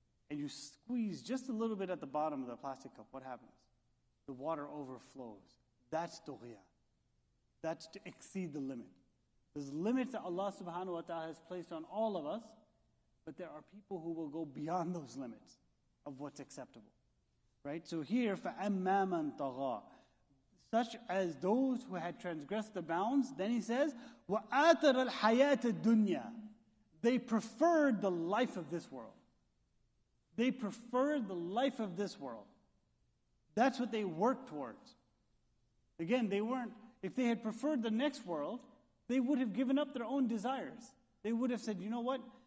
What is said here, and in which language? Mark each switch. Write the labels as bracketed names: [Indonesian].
[English] And you squeeze just a little bit at the bottom of the plastic cup. What happens? The water overflows. That's tughyan. That's to exceed the limit. There's limits that Allah subhanahu wa ta'ala has placed on all of us, but there are people who will go beyond those limits of what's acceptable. Right? So here, [Arabic] فَأَمَّا مَنْ طَغَى. [English] Such as those who had transgressed the bounds, then he says, [Arabic] وَآثَرَ الْحَيَاةَ الدُّنْيَا. [English] They preferred the life of this world. They preferred the life of this world. That's what they worked towards. Again, if they had preferred the next world, they would have given up their own desires. They would have said, you know what?